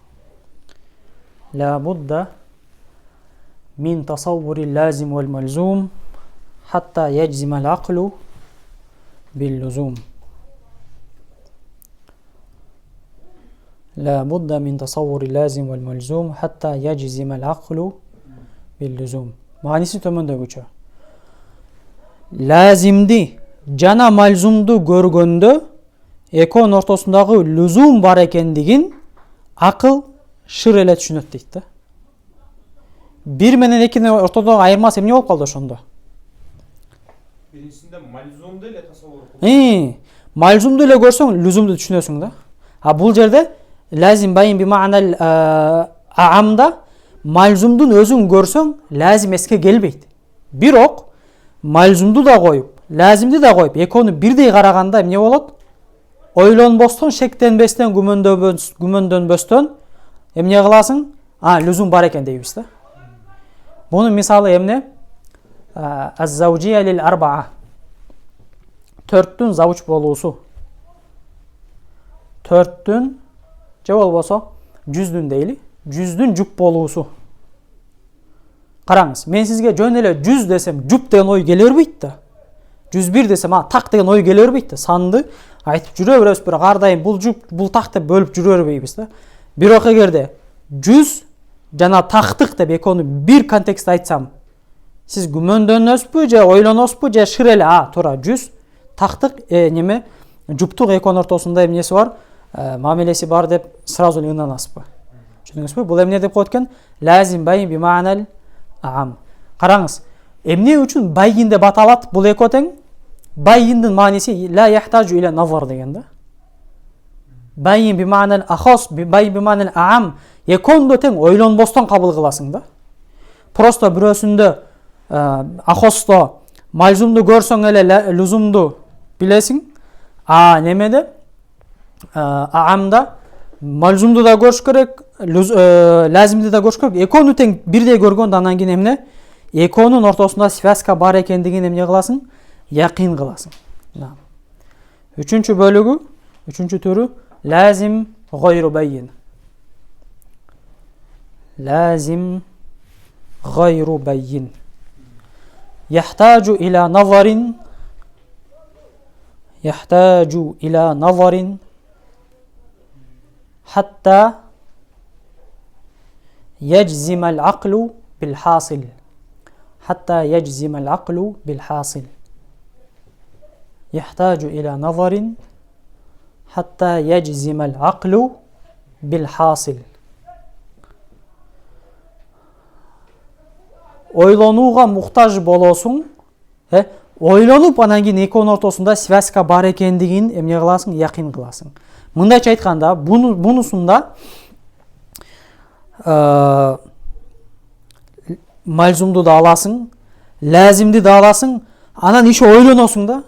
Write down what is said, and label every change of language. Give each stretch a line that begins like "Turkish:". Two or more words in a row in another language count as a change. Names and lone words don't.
Arabic: لا بد من تصور اللازم والملزوم حتى يجزم العقل باللزوم. لا بد من تصور اللازم والملزوم حتى يجزم العقل باللزوم.
Kyrgyz: Manisi tömöndөгүчө. Lazimdi жана малзумду көргөндө экөөнүн ортосундагы лүзум бар экендигин акыл шыр эле түшүнөт дейт да. Бир менен экинин ортодогу айырмасы эмне болуп калды ошондо? Birincisinde malzumdu ile tasavvur. Malzumdu ile görсөң lüzumdu түшүнөсүң да. А бул жерде
Arabic: لازم بين بالمعنى الأعم
Kyrgyz: malzumдун өзүн көрсөң lazim эске келбейт. Бирок malzumду да коюп, lazimди да коюп, экөөнү бирдей караганда эмне болот? Ойлонбостон, шектенбестен, күмөндөнбөстөн эмне кыласың? Lüzum бар экен дейбиз да. Бунун мисалы эмне?
Arabic: الزوجية للأربعة.
Kyrgyz: 4-түн завуч болуусу. 4-түн же болбосо 100-дүн дейли, 100-дүн жуп болуусу. Караңыз, мен сизге жөн эле 100 десем, жуп деген ой келе бербейт да. 101 десем, так деген ой келе бербейт да. Санды айтып жүрө беребиз, бирок ар дайым бул жуп, бул так деп бөлүп жүрө бербейбиз да. Бирок эгерде 100 жана тактык деп экөөнү бир контекстте айтсам, сиз күмөндөнөсүзбү же ойлоносузбу же шыр эле туура 100 тактык неме жуптук экөөнүн ортосунда эмнеси бар, мамилеси бар деп сразу эле ынанасызбы? Түшүндүңүзбү? Бул эмне деп коет экен?
Arabic: لازم بين بالمعنى الأعم.
Kyrgyz: Караңыз, эмне үчүн байин деп аталат бул экөө тең? Байиндин мааниси
Arabic: لا يحتاج إلى نظر
Kyrgyz: деген да.
Arabic: بين بالمعنى الأخص، بين بالمعنى الأعم.
Kyrgyz: Экөөндө тең ойлонбостон кабыл кыласың да. Просто бирөөсүндө ахосто малзумду көрсөң эле лүзумду билесиң. Немеде? Аамда малзумду да көрүш керек, лазимди да көрүш керек. Экөөнү тең бирдей көргөндө анан кийин эмне? Экөөнүн ортосунда связка бар экендигин эмне кыласың? Якин кыласың. Үчүнчү бөлүгү, үчүнчү түрү
Arabic: لازم غير بين. لازم غير بين. يحتاج إلى نظر حتى يجزم العقل بالحاصل. حتى يجزم العقل بالحاصل. يحتاج إلى نظر حتى يجزم العقل بالحاصل.
Kyrgyz: Ойлонууга муктаж болосуң, ойлонуп анан кийин экөөнүн ортосунда связка бар экендигин эмне кыласың? Якин кыласың. Мындайча айтканда, бунусунда малзумду да аласың, лазимди да аласың, анан иши ойлоносуң да.